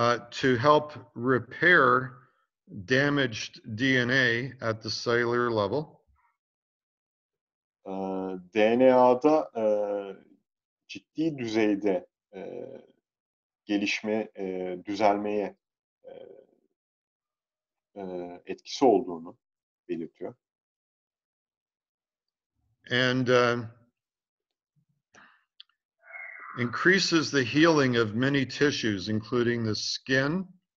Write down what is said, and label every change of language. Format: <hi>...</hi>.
<en>to help repair damaged DNA at the cellular level.</en> <tr>DNA'da ciddi düzeyde gelişme, düzelmeye etkisi olduğunu belirtiyor.</tr> <en>And increases the healing of many tissues, including the skin,</en>